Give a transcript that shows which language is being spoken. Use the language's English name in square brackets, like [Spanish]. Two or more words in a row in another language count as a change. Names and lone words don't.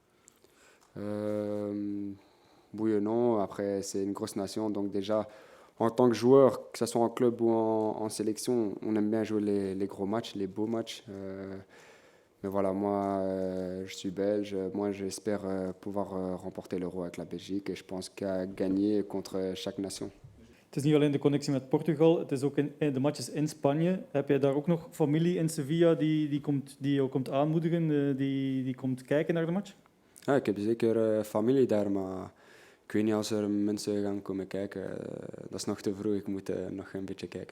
[French] Oui et non, après c'est une grosse nation, donc déjà en tant que joueur, que ce soit en club ou en sélection, on aime bien jouer les gros matchs, les beaux matchs. Mais voilà, moi je suis belge, moi j'espère pouvoir remporter l'Euro avec la Belgique et je pense qu'à gagner contre chaque nation. [Dutch] Het is niet alleen de connectie met Portugal, het is ook in de matches in Spanje. Heb jij daar ook nog familie in Sevilla die jou komt aanmoedigen, die komt kijken naar de match? Ja, ik heb zeker familie daar, maar ik weet niet als er mensen gaan komen kijken. Dat is nog te vroeg, ik moet nog een beetje kijken.